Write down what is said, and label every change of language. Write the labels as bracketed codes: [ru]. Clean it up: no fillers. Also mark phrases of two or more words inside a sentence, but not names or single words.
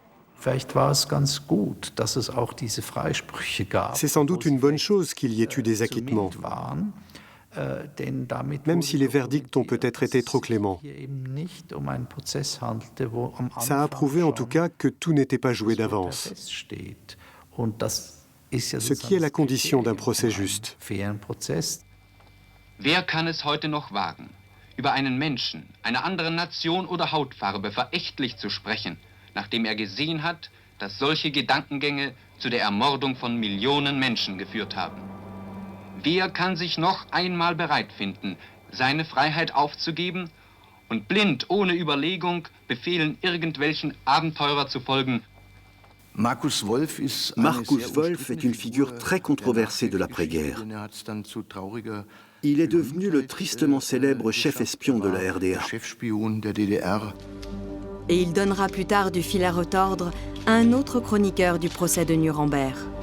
[fr] C'est sans doute une bonne chose qu'il y ait eu des acquittements, même si les verdicts ont peut-être été trop cléments. Ça a prouvé en tout cas que tout n'était pas joué d'avance, ce qui est la condition d'un procès juste. [de] Wer kann es heute noch wagen, über einen Menschen, einer anderen Nation oder Hautfarbe verächtlich zu sprechen, nachdem er gesehen hat, dass solche Gedankengänge zu der Ermordung von Millionen Menschen geführt haben? Wer kann sich noch einmal bereit finden, seine Freiheit aufzugeben und blind, ohne Überlegung, Befehlen irgendwelchen Abenteurer zu folgen? [fr] Markus Wolf est une figure très controversée de l'après-guerre. Il est devenu le tristement célèbre chef espion de la RDA. Et il donnera plus tard du fil à retordre à un autre chroniqueur du procès de Nuremberg.